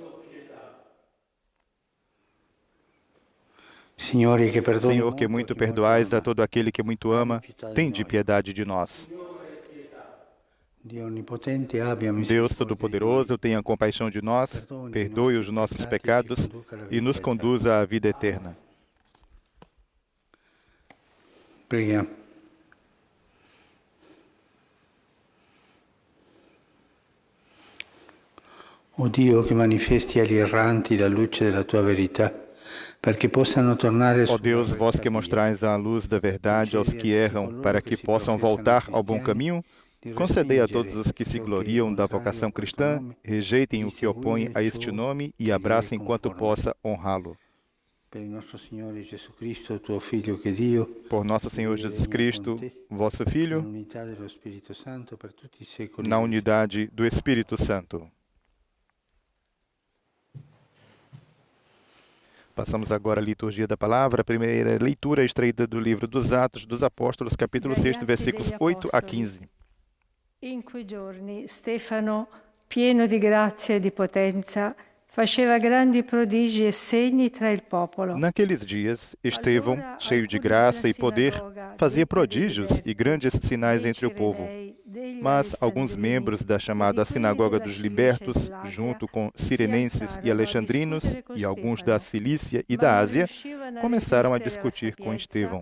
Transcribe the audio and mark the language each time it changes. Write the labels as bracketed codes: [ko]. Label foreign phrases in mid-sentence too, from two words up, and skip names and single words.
[pt] Senhor, que muito perdoais a todo aquele que muito ama, tende piedade de nós. Deus Todo-Poderoso, tenha compaixão de nós, perdoe os nossos pecados e nos conduza à vida eterna. [it] Preghiamo. O Dio che manifesti agli erranti la luce della tua verità, perché possano tornare. [pt] Ó Deus, vós que mostrais a luz da verdade aos que erram, para que possam voltar ao bom caminho, concedei a todos os que se gloriam da vocação cristã, rejeitem o que opõe a este nome e abracem quanto possa honrá-lo. Por nosso Senhor Jesus Cristo, vosso Filho, na unidade do Espírito Santo. Passamos agora à liturgia da palavra. A primeira leitura é extraída do livro dos Atos dos Apóstolos, capítulo 6, versículos 8 a 15. [it] In quei giorni Stefano, pieno di grazia e di potenza, faceva grandi prodigi e segni tra il popolo. [pt] Naqueles dias, Estevão, cheio de graça e poder, fazia prodígios e grandes sinais entre o povo. Mas alguns membros da chamada Sinagoga dos Libertos, junto com sirenenses e alexandrinos, e alguns da Cilícia e da Ásia, começaram a discutir com Estevão.